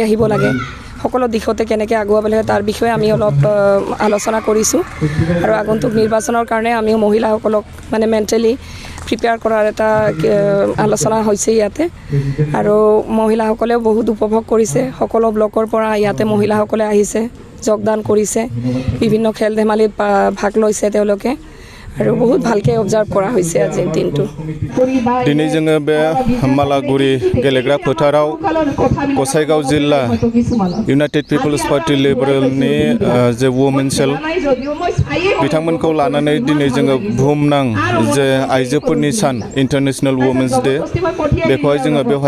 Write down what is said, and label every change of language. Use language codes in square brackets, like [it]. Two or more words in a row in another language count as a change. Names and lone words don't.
[as] আহিব লাগে সকলো দিশতে কেনেকৈ আগুৱাব লাগে তাৰ বিষয়ে আমি অলপ আলোচনা কৰিছোঁ আৰু আগন্তুক নিৰ্বাচনৰ কাৰণে আমিও মহিলাসকলক মানে [en] mentally prepare [as] কৰাৰ এটা আলোচনা হৈছে ইয়াতে আৰু মহিলাসকলেও বহুত উপভোগ কৰিছে সকলো ব্লকৰ পৰা ইয়াতে মহিলাসকলে আহিছে যোগদান কৰিছে বিভিন্ন খেল ধেমালিত ভাগ লৈছে তেওঁলোকে আৰু বহুত ভালকৈ অবজাৰ্ভ কৰা হৈছে আজিৰ দিনটো [brx] দিनै जोङो बे मालागुरि गेलेग्रा फोथाराव गसाइगाव जिल्ला इउनाइटेड पिपल्स पार्टी लिबारेलनि जे [en] women cell [brx] बिथांमोनखौ लानानै दिनै जोङो बुहुमनां जे आइजोफोरनि सान इन्टारनेशनेल वुमेन्स डे बेखौहाय जोङो बेवहाय